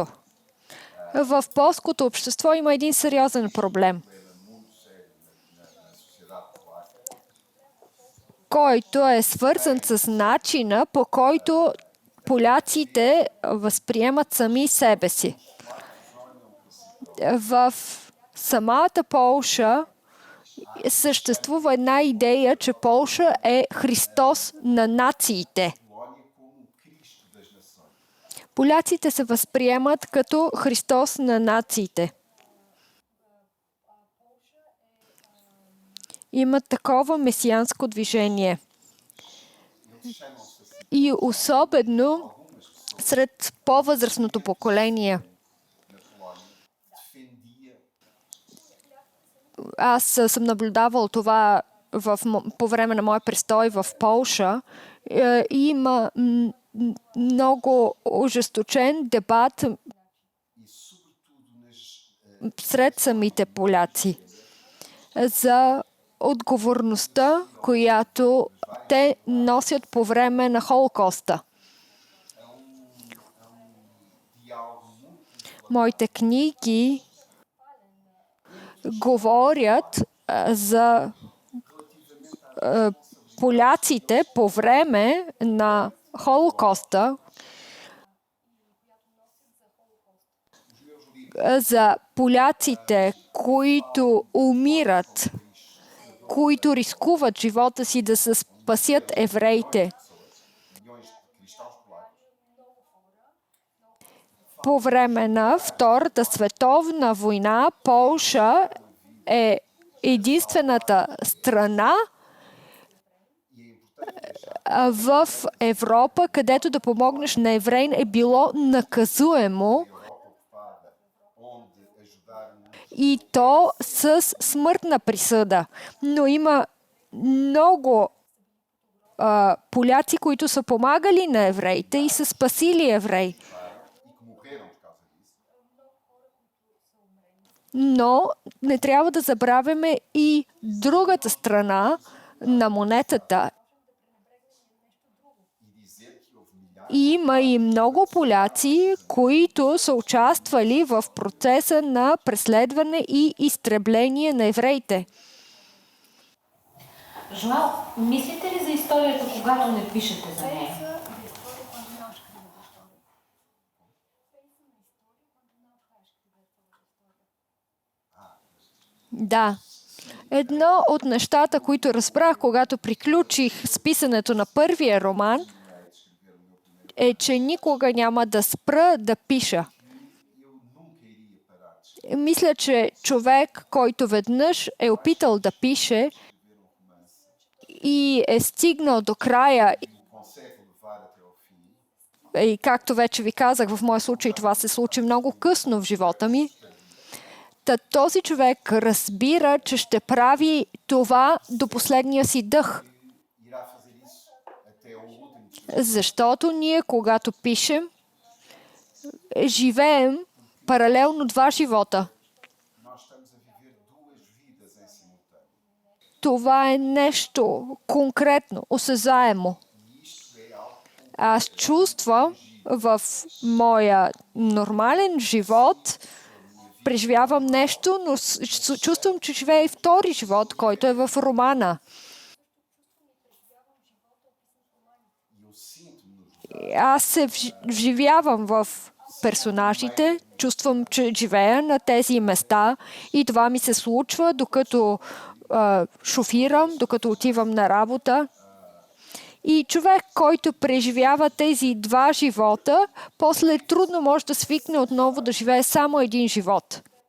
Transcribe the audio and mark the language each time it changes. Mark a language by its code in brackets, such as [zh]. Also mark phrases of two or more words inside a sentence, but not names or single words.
[bg] В полското общество има един сериозен проблем, който е свързан с начина, по който поляците възприемат сами себе си. В самата Полша съществува една идея, че Полша е Христос на нациите. [pt] Polónia como o Cristo das nações. [bg] Поляците се възприемат като Христос на нациите. Има такова месианско движение. [pt] Eles chamam-se assim. [bg] И особено сред по-възрастното поколение. [pt] Na Polónia defendia [bg] Аз съм наблюдавал това по време на моя престой в Полша. Има много ожесточен дебат [pt] e, sobretudo, nas [bg] сред самите поляци за отговорността, която те носят по време на Холокоста. [pt] diálogo muito [bg] Моите книги говорят за поляците по време на Холокоста, за поляците, които умират, които рискуват живота си да се спасят евреите. [pt] milhões de cristãos polacos. [bg] По време на Втората световна война Полша е единствената страна в Европа, където да помогнеш на еврей е било наказуемо, [pt] Onde ajudaram [bg] и то с смъртна присъда. Но има много поляци, които са помагали на евреите и са спасили евреи. [pt] e que morreram por causa disso. [bg] Но не трябва да забравяме и другата страна на монетата. [pt] E dizer que houve milhares [bg] Има и много поляци, които са участвали в процеса на преследване и изтребление на евреите. Жоал, мислите ли за историята, когато не пишете за нея? Да. Едно от нещата, които разбрах, когато приключих с писането на първия роман, е, че никога няма да спра да пиша. [pt] eu nunca iria parar de [bg] Мисля, че човек, който веднъж е опитал да пише и е стигнал до края, [pt] consegue levar até ao fim. [bg] и както вече ви казах, в моя случай това се случи много късно в живота ми, този човек разбира, че ще прави това до последния си дъх. [pt] Irá fazer isso até ao último. [bg] Защото ние, когато пишем, живеем паралелно два живота. [pt] Nós estamos a viver duas vidas em simultâneo. [bg] Това е нещо конкретно, осезаемо. [pt] E isto é algo [bg] Аз чувствам в моя нормален живот, преживявам нещо, но чувствам, че живея и втори живот, който е в романа. [pt] e eu sinto-me nos [bg] Аз се вживявам в персонажите, чувствам, че живея на тези места и това ми се случва, докато шофирам, докато отивам на работа. И човек, който преживява тези два живота, после трудно може да свикне отново да живее само един живот.